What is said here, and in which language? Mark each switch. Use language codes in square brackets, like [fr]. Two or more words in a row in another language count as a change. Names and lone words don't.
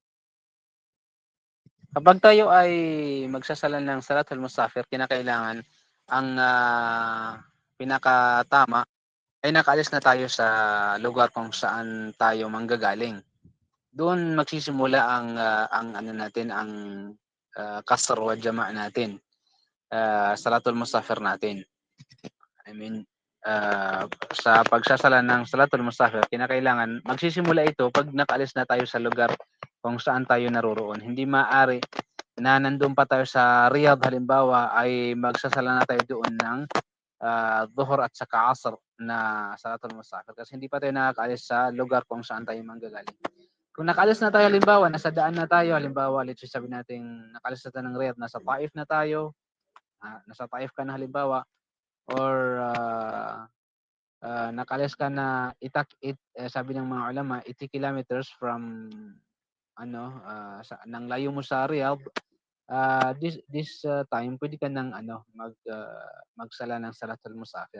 [tl] Kapag tayo ay magsasala ng [ar] صلاة المسافر, [tl] kinakailangan ang pinakatama ay nakaalis na tayo sa lugar kung saan tayo manggagaling. Doon magsisimula ang [ar] قصر وجمع' [tl] natin. [ar] صلاة المسافر [tl] natin. [en] I mean, [tl] sa pagsasala ng [ar] صلاة المسافر, [tl] kinakailangan magsisimula ito pag nakaalis na tayo sa lugar kung saan tayo naroroon. Hindi maaari na nandun pa tayo sa Riyadh halimbawa ay magsasala na tayo doon ng dhuhr at saka asr na [ar] صلاة المسافر [tl] kasi hindi pa tayo nakakaalis sa lugar kung saan tayo manggagaling. Kung nakaalis na tayo halimbawa, nasa daan na tayo, halimbawa, [en] let's say [tl] sabi natin nakaalis na tayo ng Riyadh, nasa Taif na tayo, nasa Taif ka na halimbawa, or nakaalis ka na sabi ng mga ulama 80 [en] kilometers from [tl] nang layo mo sa Riyadh, [en] this time [tl] pwede ka nang magsala ng [ar] صلاة المسافر.